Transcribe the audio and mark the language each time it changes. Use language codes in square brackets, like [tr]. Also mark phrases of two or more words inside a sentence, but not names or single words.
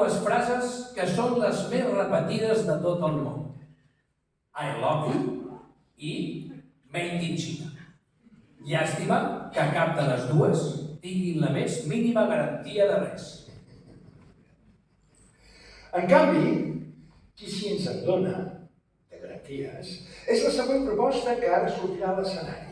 [ca] frases que són les més repetides de tot el món. [en] I love you i Made in China. [ca] Llàstima que cap de les dues tinguin la més mínima garantia de res. En canvi, qui sí ens en dona, de garanties, és la següent proposta que ara sortirà a l'escenari.